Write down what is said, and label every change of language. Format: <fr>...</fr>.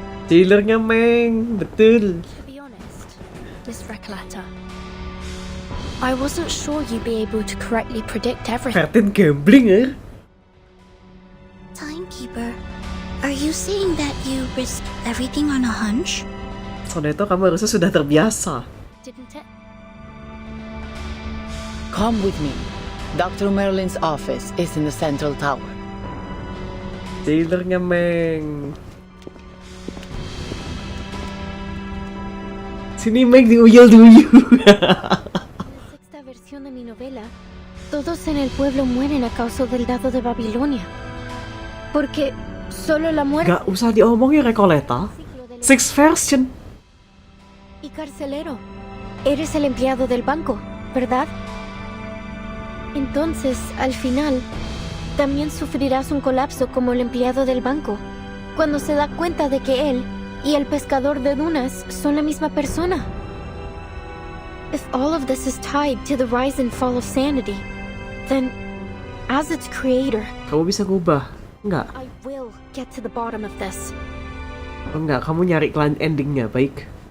<id>Dealernya Meng, betul.</id> <en>To be honest, Miss Recoleta, I wasn't sure you'd be able to correctly predict everything.</en> <id>Vertin gambling ya?</id> <en>Timekeeper, are you saying that you risk everything on a hunch?</en> <id>Soneto, kamu harusnya sudah terbiasa.</id> <en>Didn't it? Come with me. Dr. Merlin's office is in the central tower.</en> <id>Dealernya Meng. Sini Meng diuyel dulu.</id> <es>Sexta versión de mi novela, todos en el pueblo mueren a causa del dado de Babilonia. Porque solo la muerte</es> <id>Gak usah diomongin Recoleta.</id> <en>Sixth version.</en> <es>y carcelero. Eres el empleado del banco, ¿verdad? Entonces, al final, también sufrirás un colapso como el empleado del banco, cuando se da cuenta de que él y el pescador de dunas son la misma persona.</es> <en>If all of this is tied to the rise and fall of sanity, then, as its creator,</en> <id>Kamu bisa ngubah. Enggak.</id> <en>I will get to the bottom of this.</en> <id>Enggak, kamu nyari endingnya, baik.</id>